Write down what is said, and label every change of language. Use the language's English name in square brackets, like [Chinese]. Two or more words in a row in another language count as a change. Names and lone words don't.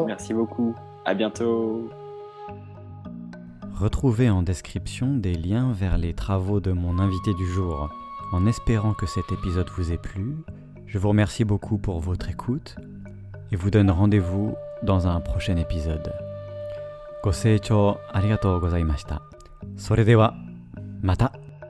[French] Merci beaucoup. À bientôt. Retrouvez en description des liens vers les travaux de mon invité du jour. En espérant que cet épisode vous ait plu, je vous remercie beaucoup pour votre écoute et vous donne rendez-vous dans un prochain épisode. [Japanese] ご清聴ありがとうございました。それではまた。